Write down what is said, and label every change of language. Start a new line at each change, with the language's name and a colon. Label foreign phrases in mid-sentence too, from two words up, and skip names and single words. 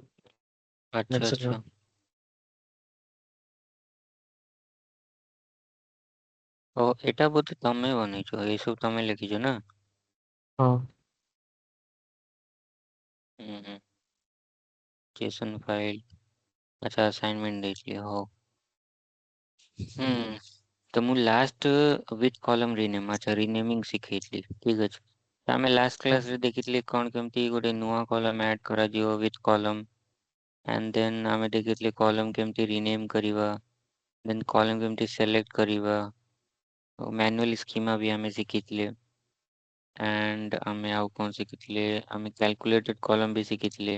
Hindi: अच्छा अच्छा
Odia: ଓ ଏଟା ବୋଧେ ତମେ ବନେଇଛ ଏସବୁ ତମେ ଲେଖିଛ ନା ହଁ ହୁଁ।
English: JSON file
Odia: अच्छा असाइनमेंट ଦେଇଥିଲି ହଉ। ହୁଁ ତ ମୁଁ
English: last with column rename
Odia: ଆଚ୍ଛା ରିନେମିଂ ଶିଖେଇଥିଲି ଠିକ୍ ଅଛି। ତ ଆମେ ଲାଷ୍ଟ କ୍ଲାସ୍ରେ ଦେଖିଥିଲେ କ'ଣ କେମିତି ଗୋଟେ ନୂଆ କଲମ୍ ଆଡ୍ କରାଯିବ
English: with column and then
Odia: ଆମେ ଦେଖିଥିଲେ କଲମ୍ କେମିତି ରିନେମ୍ କରିବା
English: then column
Odia: କେମିତି ସେଲେକ୍ଟ କରିବା
English: manually schema
Odia: ବି ଆମେ ଶିଖିଥିଲେ ଆଣ୍ଡ ଆମେ ଆଉ କ'ଣ ଶିଖିଥିଲେ ଆମେ
English: calculated column
Odia: ବି ଶିଖିଥିଲେ।